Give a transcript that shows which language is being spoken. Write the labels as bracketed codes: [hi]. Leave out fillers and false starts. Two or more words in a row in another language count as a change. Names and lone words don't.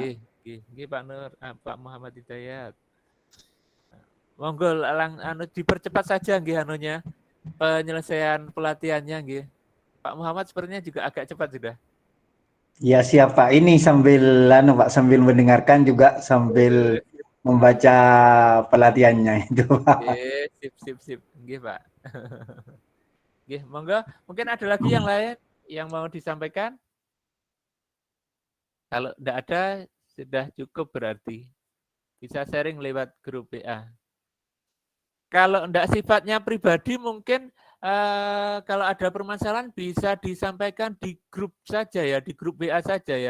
[id] Iya Pak Nur, Pak Muhammad Hidayat. Monggo dipercepat saja nggih anunya penyelesaian pelatihannya nggih. Pak Muhammad sepertinya juga agak cepat sudah. Ya siap Pak. Ini sambil Pak sambil mendengarkan juga sambil membaca pelatihannya itu Pak. Sip. Nggih Pak. Nggih, monggo. Mungkin ada lagi yang lain yang mau disampaikan? Kalau tidak ada sudah cukup berarti. Bisa sharing lewat grup WA. Kalau tidak sifatnya pribadi mungkin kalau ada permasalahan bisa disampaikan di grup saja ya, di grup WA saja ya.